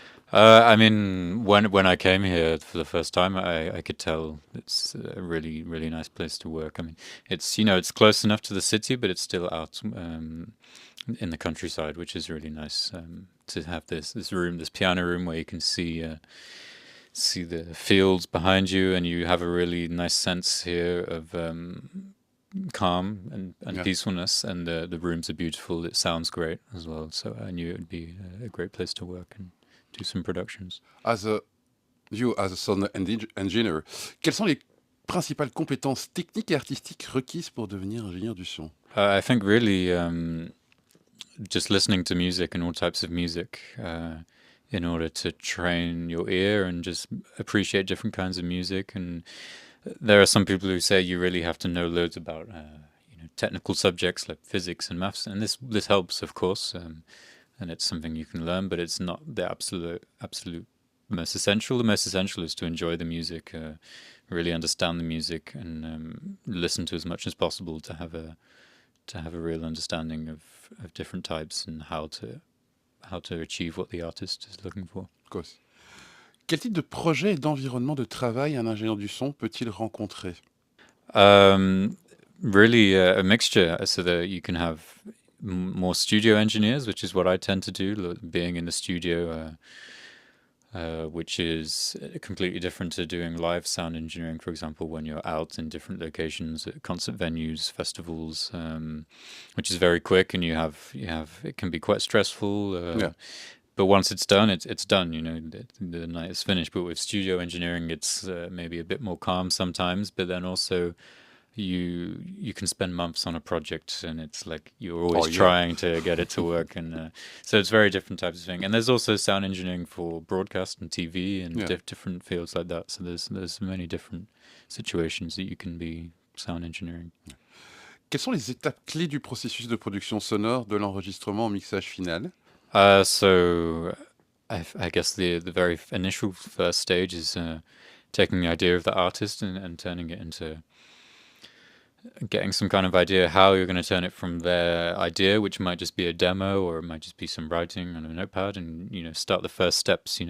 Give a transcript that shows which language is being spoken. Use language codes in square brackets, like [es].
[en] I mean, when I came here for the first time, I could tell it's a really, really nice place to work. I mean, it's close enough to the city, but it's still out in the countryside, which is really nice to have this piano room where you can see the fields behind you, and you have a really nice sense here of calm and peacefulness, and the rooms are beautiful. It sounds great as well, so I knew it would be a great place to work and do some productions. As a sound engineer, [fr] quelles sont les principales compétences techniques et artistiques requises pour devenir ingénieur du son? [en] I think really just listening to music and all types of music in order to train your ear and just appreciate different kinds of music. And there are some people who say you really have to know loads about technical subjects like physics and maths, and this helps, of course, and it's something you can learn, but it's not the absolute most essential. The most essential is to enjoy the music, really understand the music, and listen to as much as possible to have a real understanding of different types and how to achieve what the artist is looking for. Of course. [fr] Quel type de projet et d'environnement de travail un ingénieur du son peut-il rencontrer? [en] Really a mixture, so that you can have more studio engineers, which is what I tend to do, being in the studio which is completely different to doing live sound engineering, for example, when you're out in different locations at concert venues, festivals, which is very quick, and you have it can be quite stressful. Yeah. But once it's done, it's done. The night is finished. But with studio engineering, it's maybe a bit more calm sometimes. But then also, you can spend months on a project, and it's like you're always trying to get it to work, and so it's very different types of thing. And there's also sound engineering for broadcast and TV and different fields like that. So there's many different situations that you can be sound engineering. [fr] Quelles sont les étapes clés du processus de production sonore de l'enregistrement au mixage final? [en] So I guess the very initial first stage is taking the idea of the artist and turning it into getting some kind of idea how you're going to turn it from their idea, which might just be a demo or it might just be some writing on a notepad, and start the first steps.